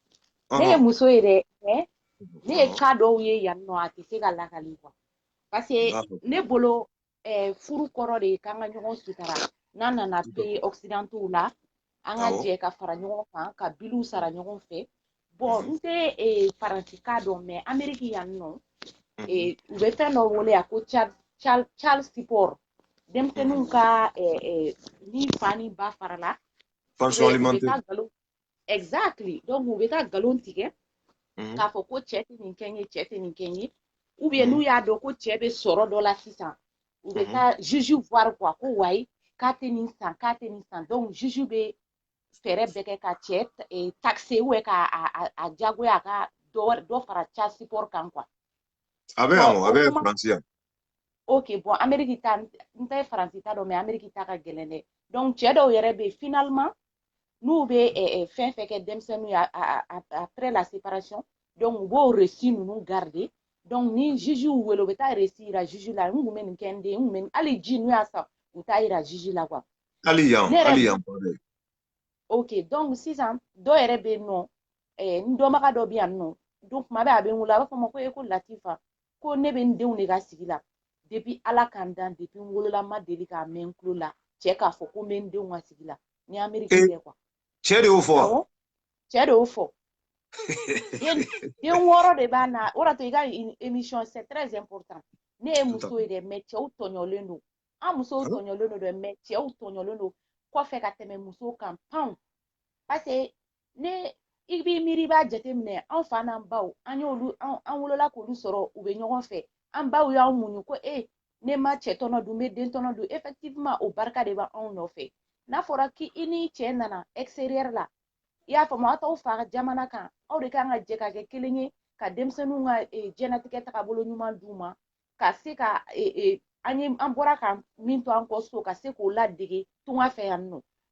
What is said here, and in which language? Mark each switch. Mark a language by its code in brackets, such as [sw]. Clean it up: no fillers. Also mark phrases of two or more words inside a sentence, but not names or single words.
[bm] ye muso ye dɛ mais ne ye cas dɔw ye yan nɔ a tɛ se ka lakali quoi parce que ne bolo furu kɔrɔ de k'an ka ɲɔgɔn sutara n'an nana [fr] pays occidentaux [bm] la an ka jɛ ka fara ɲɔgɔn kan ka biliw sara ɲɔgɔn fɛ bon n tɛ faransi cas dɔn mais Amérique yan nɔ u bɛ fɛn dɔ wele a ko [en] child support [bm] denmisɛnninw ka ni fa ni ba farala [fr] pension alimentaire [bm] exactly donc u bɛ taa nkalon tigɛ k'a fɔ ko cɛ tɛ nin kɛ n ye cɛ tɛ nin kɛ n ye ou bien n'u y'a dɔn ko cɛ bɛ sɔrɔ dɔ la sisan u bɛ taa [fr] juge voir quoi [bm] ko wayi k'a tɛ nin san donc juge bɛ fɛɛrɛ bɛɛ kɛ ka cɛ taxer ou ka jagoya a ka dɔ fara [en] child support [bm] kan quoi a bɛ yan a bɛ Faransi yan ok bon Amérique ta n tɛ Faransi ta dɔn mais Amérique ta ka gɛlɛn dɛ donc cɛ dɔw yɛrɛ bɛ finalement n'u bɛ fɛn fɛn kɛ denmisɛnninw ye [fr] après la séparation [bm] donc u b'o reçu ninnu garder donc ni juge y'u wele u bɛ taa reçu yira juge la n kun bɛ nin kɛ n den n kun bɛ hali ji n'u y'a san u t'a yira juge la quoi hali yan ok donc sisan dɔ yɛrɛ bɛ yen nɔ n dɔnbaga dɔ bɛ yan nɔ donc tuma bɛɛ a bɛ n wele a b'a fɔ n ma ko ko Latifa ko ne bɛ n denw de ka sigi la depuis ala k'an dan depuis n wolola n ma deli k'a mɛn n tulo la cɛ k'a fɔ ko n bɛ n denw ka sigi la ni Amérique tɛ quoi cɛ de y'o fɔ awɔ cɛ de y'o fɔ den 6 de b'a na o de to i ka émission [fr] c'est très important [bm] ne ye muso ye dɛ mais cɛw tɔɲɔlen don an musow tɔɲɔlen don dɛ mais cɛw tɔɲɔlen don kɔfɛ ka tɛmɛ musow kan pan parce que ne i b'i miiri i b'a jateminɛ an fa n'an baw an wolola k'olu sɔrɔ u bɛ ɲɔgɔn fɛ an baw y'an muɲu ko ne ma cɛ tɔnɔ dun n bɛ den tɔnɔ dun effectivement o barika de b'anw nɔfɛ n'a fɔra k'i ni cɛ nana extérieur la i y'a faamu aw t'aw fa ka jamana kan aw de kan ka jɛ ka kɛ kelen ye ka denmisɛnninw ka diɲɛlatigɛ tagabolo ɲuman d'u ma ka se ka an bɔra ka min to an kɔ so ka se k'o ladege tunga fɛ yan nɔ